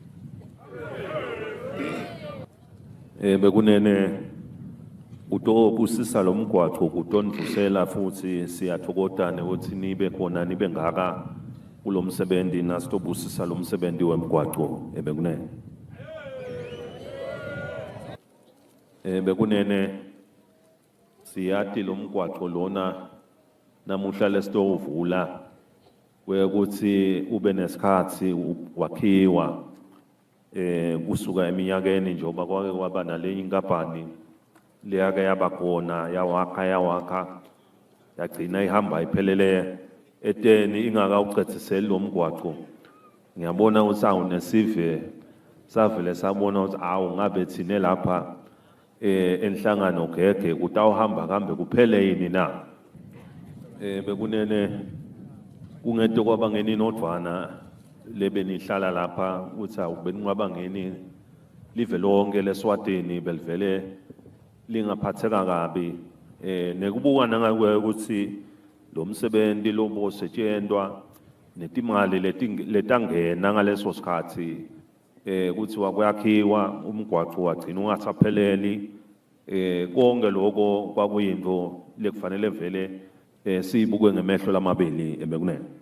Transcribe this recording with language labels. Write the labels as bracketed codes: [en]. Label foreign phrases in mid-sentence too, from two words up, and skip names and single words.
[ss] bekunene utobusisa lo mgwaqo kutondvusela futhi siyathokozana ukuthi nibe khona nibe ngaka kulo msebenzi nasitobusisa lo msebenzi wemgwaqo bekunene bekunene siyati lo mgwaqo lona namuhla lesitowuvula ukuthi ube nesikhathi wakhiwa kusuka eminyakeni njengoba kwake kwaba nale inkampani leyake yabakhona yawakha yagcina ihamba iphelele eteni ingakawucetshiseli lo mgwaqo ngiyabona ukuthi awunesive savele sabona ukuthi awu ngabe thine lapha enhlangano gege kutawuhamba kambe kuphele yini na bekunene kungento kwabangeni nodwana lebenihlala lapha uthi awubenqabangeni live lonke leSwatini belivele lingaphatheka kabi nekubuka nangakwe ukuthi lo msebenzi lobosetshenzwa netimali letangena ngaleso sikhathi ukuthi wakuyakhiwa umgwaqo wagcina ungasapheleli konke lokho kwakuyinto lekufanele vele siyibuke ngemehlo lamabili bekunene